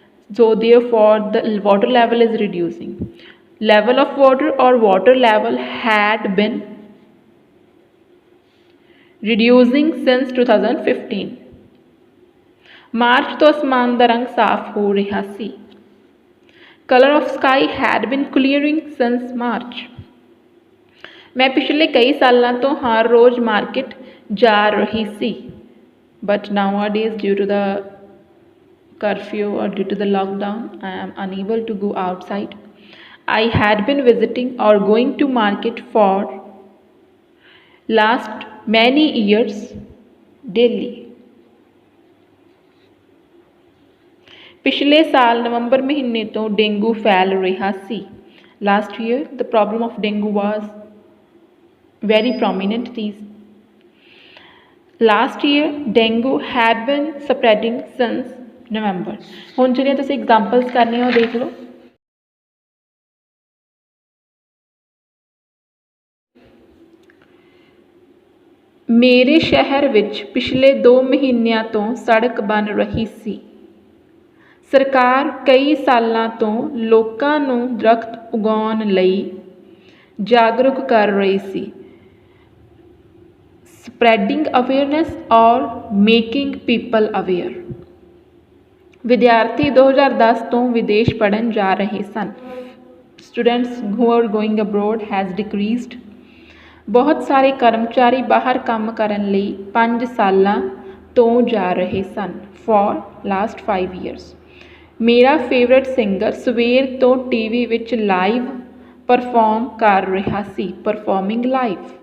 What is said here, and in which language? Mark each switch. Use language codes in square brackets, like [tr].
[en] So therefore the water level is reducing. Level of water or water level had been reducing since 2015. [pa] March ਤੋਂ ਅਸਮਾਨ ਦਾ ਰੰਗ ਸਾਫ਼ ਹੋ ਰਿਹਾ ਸੀ. [en] Color of sky had been clearing since March. [pa] ਮੈਂ ਪਿਛਲੇ ਕਈ ਸਾਲਾਂ ਤੋਂ ਹਰ ਰੋਜ਼ ਮਾਰਕੀਟ ਜਾ ਰਹੀ ਸੀ. [en] But nowadays due to the curfew or due to the lockdown I am unable to go outside. I had been visiting or going to market for last many years daily. [pa] ਪਿਛਲੇ ਸਾਲ ਨਵੰਬਰ ਮਹੀਨੇ ਤੋਂ dengue ਫੈਲ ਰਿਹਾ ਸੀ. [en] Last year the problem of dengue was very prominent. Last year dengue had been spreading since November. [pa] ਹੁਣ ਜਿਹੜੀਆਂ ਤੁਸੀਂ examples ਕਰਨੀਆਂ ਉਹ ਦੇਖ ਲਓ. ਮੇਰੇ ਸ਼ਹਿਰ ਵਿੱਚ ਪਿਛਲੇ 2 ਮਹੀਨਿਆਂ ਤੋਂ ਸੜਕ ਬਣ ਰਹੀ ਸੀ. ਸਰਕਾਰ ਕਈ ਸਾਲਾਂ ਤੋਂ ਲੋਕਾਂ ਨੂੰ ਦਰਖਤ ਉਗਾਉਣ ਲਈ ਜਾਗਰੂਕ ਕਰ ਰਹੀ ਸੀ. [en] Spreading awareness or making people aware. [pa] ਵਿਦਿਆਰਥੀ 2010 ਤੋਂ ਵਿਦੇਸ਼ ਪੜ੍ਹਨ ਜਾ ਰਹੇ ਸਨ। [en] Students who are going abroad has decreased। [pa] ਬਹੁਤ ਸਾਰੇ ਕਰਮਚਾਰੀ ਬਾਹਰ ਕੰਮ ਕਰਨ ਲਈ 5 ਸਾਲਾਂ ਤੋਂ ਜਾ ਰਹੇ ਸਨ। [en] for last 5 years। [pa] ਮੇਰਾ ਫੇਵਰਟ ਸਿੰਗਰ ਸਵੇਰ ਤੋਂ ਟੀਵੀ ਵਿੱਚ ਲਾਈਵ ਪਰਫਾਰਮ ਕਰ ਰਿਹਾ ਸੀ। Performing live.